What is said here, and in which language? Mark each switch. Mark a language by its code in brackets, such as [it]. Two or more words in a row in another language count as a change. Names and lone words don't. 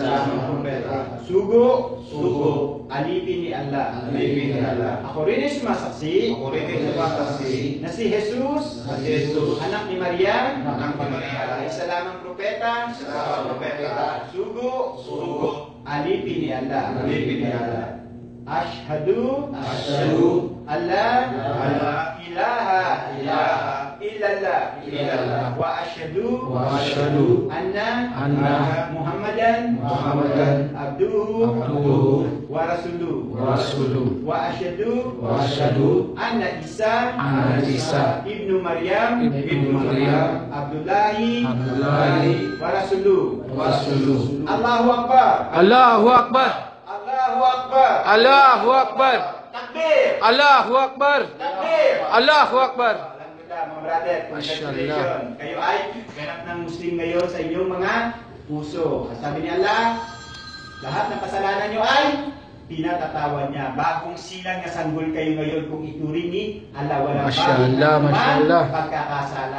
[tl] Sugo alipin ni Allah. Ako rin ay sumasaksi na si Jesus anak ni Maria ay isa lamang propeta. Sugo alipin ni Allah. [ar] أشهد أن لا إله إلا الله وأشهد أن محمدا عبده ورسوله وأشهد أن عيسى ابن مريم عبد الله ورسوله. الله أكبر. الله أكبر. الله أكبر. الله أكبر. Takbir. الله أكبر. Takbir. الله أكبر. [tl] Alhamdulillah mga brother, congratulations. Kayo ay ganap ng Muslim ngayon sa inyong mga puso. Sabi ni Allah, lahat ng kasalanan nyo ay pinatatawad niya. Bagong silang na sanggol kayo ngayon kung ituring ni Allah. Walang pagkakasala.